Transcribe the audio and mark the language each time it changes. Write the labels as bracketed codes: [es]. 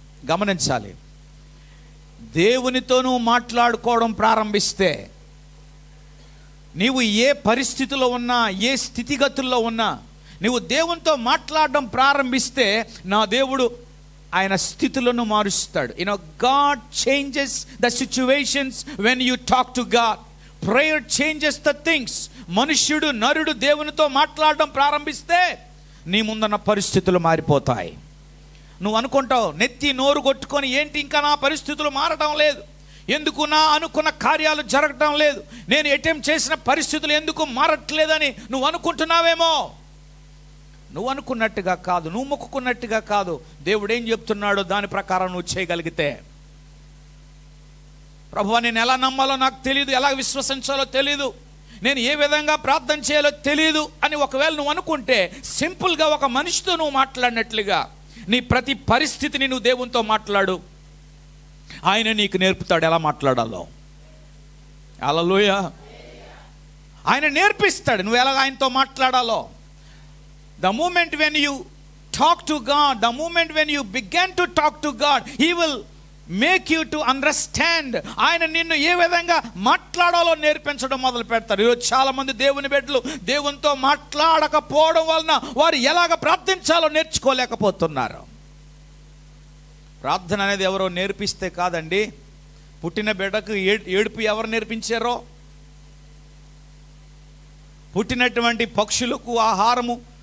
[te] గమనించాలి, దేవునితో నువ్వు మాట్లాడుకోవడం ప్రారంభిస్తే, నీవు ఏ పరిస్థితిలో ఉన్నా, ఏ స్థితిగతుల్లో ఉన్నా, నువ్వు దేవునితో మాట్లాడడం ప్రారంభిస్తే నా దేవుడు ఆయన స్థితులను మారుస్తాడు. [en] God changes the situations when you talk to God. Prayer changes the things. [te] నరుడు దేవునితో మాట్లాడడం ప్రారంభిస్తే నీ ముందున్న పరిస్థితులు మారిపోతాయి. నువ్వు అనుకుంటావు, నెత్తి నోరు కొట్టుకొని, ఏంటి ఇంకా నా పరిస్థితులు మారడం లేదు, ఎందుకు నా అనుకున్న కార్యాలు జరగటం లేదు, నేను అటెంప్ట్ చేసిన పరిస్థితులు ఎందుకు మారట్లేదని నువ్వు అనుకుంటున్నావేమో. నువ్వు అనుకున్నట్టుగా కాదు, నువ్వు మొక్కుకున్నట్టుగా కాదు. దేవుడు ఏం చెప్తున్నాడో దాని ప్రకారం నువ్వు చేయగలిగితే, ప్రభువా నేను ఎలా నమ్మాలో నాకు తెలియదు, ఎలా విశ్వసించాలో తెలియదు, నేను ఏ విధంగా ప్రార్థన చేయాలో తెలియదు అని ఒకవేళ నువ్వు అనుకుంటే, సింపుల్గా ఒక మనిషితో నువ్వు మాట్లాడినట్లుగా నీ ప్రతి పరిస్థితిని నువ్వు దేవునితో మాట్లాడు. ఆయన నీకు నేర్పుతాడు ఎలా మాట్లాడాలో. హల్లెలూయా. ఆయన నేర్పిస్తాడు నువ్వు ఎలా ఆయనతో మాట్లాడాలో. [en] The moment when you talk to God, the moment when you begin to talk to God, He will make you to understand. [te] ఆయన నిన్ను ఏ విధంగా మాట్లాడాలో నేర్పించడం మొదలు పెడతారు. ఈరోజు చాలా మంది దేవుని బిడ్డలు దేవునితో మాట్లాడకపోవడం వలన వారు ఎలాగ ప్రార్థించాలో నేర్చుకోలేకపోతున్నారు. ప్రార్థన అనేది ఎవరో నేర్పిస్తే కాదండి. పుట్టిన బిడ్డకు ఏడుపు ఎవరు నేర్పించారో, పుట్టినటువంటి పక్షులకు ఆహారము